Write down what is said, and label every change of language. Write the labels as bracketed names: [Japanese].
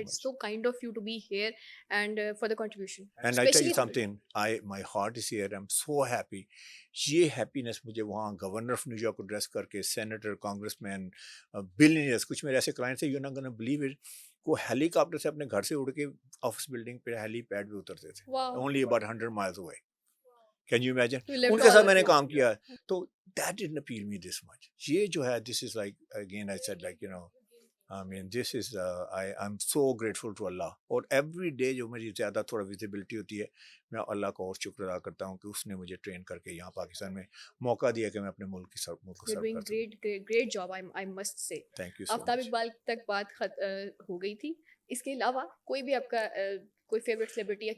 [English] It's so kind of you to be here and for the contribution. And I tell you something, my heart is here. I'm so happy. [Urdu] یہ happiness مجھے وہاں governor of new York کو dress کر کے, senator, Congress مین, billionaires, کچھ میرے ایسے clients ہیں, [English] you're not gonna believe it, [Urdu] وہ ہیلی کاپٹر سے اپنے گھر سے اڑ کے آفس بلڈنگ پہ ہیلی پیڈ پہ اترتے تھے, [English] only about 100 miles away. Can you imagine? [Urdu] ان کے ساتھ میں نے کام کیا. [English] تو that didn't appeal me this much. [Urdu] یہ جو ہے, [English] this is like, again I said, like I mean, this is, I'm so grateful to Allah. [Urdu] اور ایوری ڈے جو میری زیادہ تھوڑا ویزیبلٹی ہوتی ہے, میں اللہ کا اور شکر ادا کرتا ہوں کہ اس نے مجھے ٹرین کر کے یہاں پاکستان میں موقع دیا کہ میں اپنے ملک کو سرو کر سکوں. [English] great job, I must say. Thank you so much. [Urdu] آفتاب اقبال تک بات ہو گئی تھی. اس کے علاوہ کوئی بھی آپ کا کوئی فیوریٹ سیلیبریٹی ہے؟